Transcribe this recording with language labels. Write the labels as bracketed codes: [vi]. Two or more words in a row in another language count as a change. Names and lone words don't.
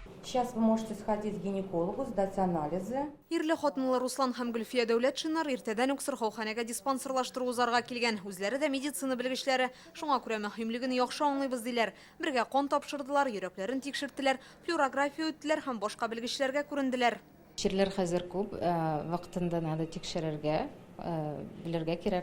[ru] Сейчас вы можете сходить к гинекологу, сдать анализы. [tt] Ирле хатынлы Руслан һәм Гөлфия Дәүләтшиннар иртәдән үк сырхауханәгә диспансерлаштыру узарга килгән. Үзләре дә медицина белгечләре, шуңа күрә мөһимлеген яхшы аңлыйбыз диләр. Бергә кан тапшырдылар, йөрәкләрен тикшерттеләр, флюорография үттеләр һәм башка белгечләргә күренделәр. Чирләр хәзер күп, вакытында надо тикшерергә, белергә кирәк.